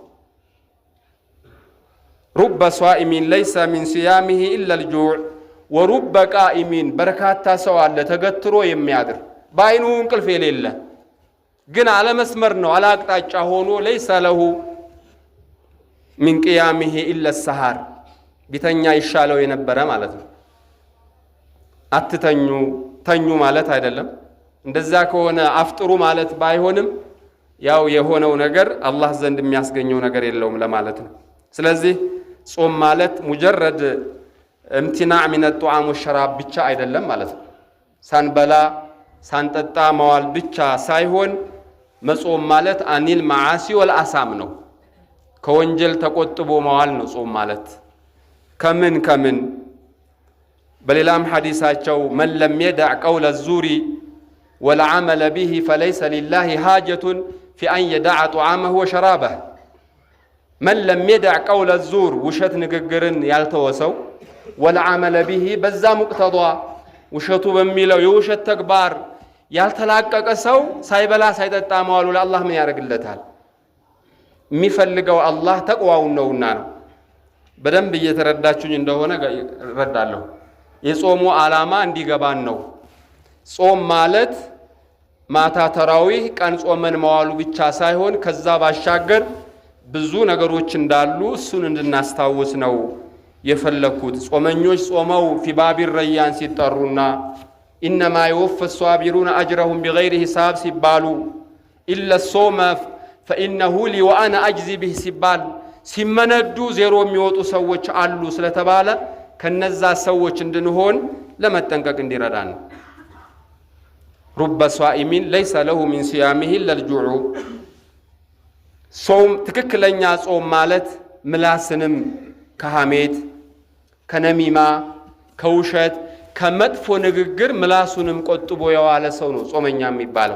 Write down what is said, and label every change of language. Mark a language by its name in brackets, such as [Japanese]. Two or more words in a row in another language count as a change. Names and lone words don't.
[Arabic] رب صائم ليس من صيامه إلا الجوع ورب قائم [Amharic] በርካታ ሰው አለ ተገትሮ የሚያድር ባይኑ እንቅልፍ የሌለ ግን አለመስመር ነው አላቅጣጫ ሆኖ [Arabic] ليس له من قيامه إلا السحر [Amharic] ቢተኛ ይሻለው የነበረ ማለት ነው። አትተኙ ተኙ ማለት አይደለም። እንደዛ ከሆነ አፍጥሩ ማለት ባይሆንም ያው የሆነው ነገር አላህ ዘንድ የሚያስገኘው ነገር የለውም ለማለት ነው። ስለዚህ ጾም ማለት [Arabic] مجرد امتناع من الطعام والشراب [Amharic] ብቻ አይደለም ማለት ነው። ሳንበላ ሳንጠጣ መዋል ብቻ ሳይሆን መጾም ማለት አኒል [Arabic] معاصي والآثام [Amharic] ነው። ከወንጀል ተቆጥቦ መዋል ነው ጾም ማለት። ከምን በሌላም ሐዲሳቸው [Arabic] من لم يدع قول الزور والعمل به فليس لله حاجة في أن يدع طعامه وشرابه من لم يدع قول الزور وشت [Amharic] ንግግርን ያልተወሰው [Arabic] والعمل به [Amharic] በዛ ሙቅተዷ ውሸቱ በሚለው የውሸት ተግባር ያልተላቀቀ ሰው ሳይበላ ሳይጠጣ መዋሉ ለአላህ ምን ያደርግለታል? የሚፈልገው አላህ ተቅዋውን ነውና ነው። በደንብ እየተረዳችሁኝ እንደሆነ እረዳለሁ። የጾሙ ዓላማ እንዲገባን ነው። ጾም ማለት ማታ ተራዊህ ቀን ጾመን መዋሉ ብቻ ሳይሆን ከዛ ባሻገር ብዙ ነገሮች እንዳሉ እሱን እንድናስታውስ ነው የፈለኩት። ጾመኞች ጾመው [Arabic] في باب ريان [Amharic] ሲጠሩና [Arabic] إنما يوفى الصابرون اجرهم بغير حساب [Amharic] ሲባሉ [Arabic] الا الصوم فانه لي وانا اجزي به [Amharic] ሲባል ሲመነዱ ዜሮ የሚወጡ ሰዎች አሉ ስለተባለ ከነዛ ሰዎች እንድንሆን ለመጠንቀቅ እንዲረዳን [Arabic] رب صائم ليس له من صيامه إلا الجوع [Amharic] ጾም ትክክለኛ ጾም ማለት ምላስንም ከሐሜት ከነሚማ ከውሸት ከመጥፎ ንግግር ምላሱንም ቆጥቦ የዋለ ሰው ነው ጾመኛ የሚባለው።